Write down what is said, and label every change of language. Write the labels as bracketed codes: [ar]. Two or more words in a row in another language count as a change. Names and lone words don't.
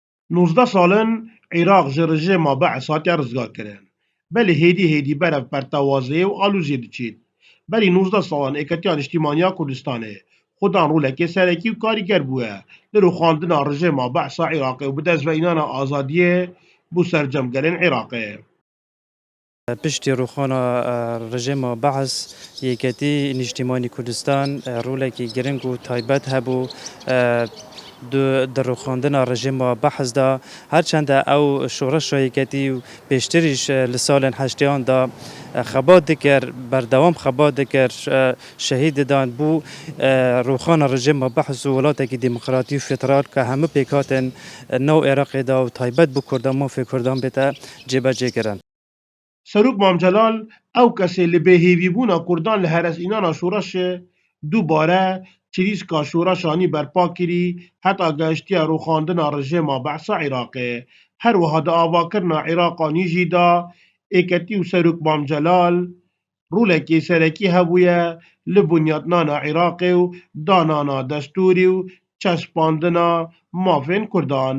[ku] 19 salin Iraq ji rejima Bees hatiye rizgarkirin. Belê hêdî berev pertewaziyê û alûziyê diçît. Berî 19 salan Êketiya Niştimaniya Kurdistanê xudan rûlekê serekî û karîger bûye li rûxandina rejima Beesa Iraqê û bi destveînana azadiyê bû sercemgerên Iraqê. پشتی روخانا رژیم بعث یکتی نیشتیمانی کردستان رولکی گرنگ و تایبەت هەبوو در روخاندن رژیم بحث دا هرچند او شورش یکتی و پیشتریش لسال هشتیان دا خبات دکر بردوام خبات دکر شهید دان بو روخان رژیم بحث و ولاتی دموکراتی و فدرال که همه پیکاتن نو عراق دا و تایبەت بو کردان ما فی کردان بیتا جبهه گرن. Serok Mamcelal ew kesê li bêhêvîbûna Kurdan li herêzînana şoreşê dubare çirîska şoreşanî berpa kirî heta geştiya rûxandina rejima Beesa Iraqê. Her wiha di avakirina Iraqanî jî da Êketî û Serok Mamcelal rûlekê serekî hebûye li bunyadnana Iraqê û danana destûrî û çespandina mafên Kurdan.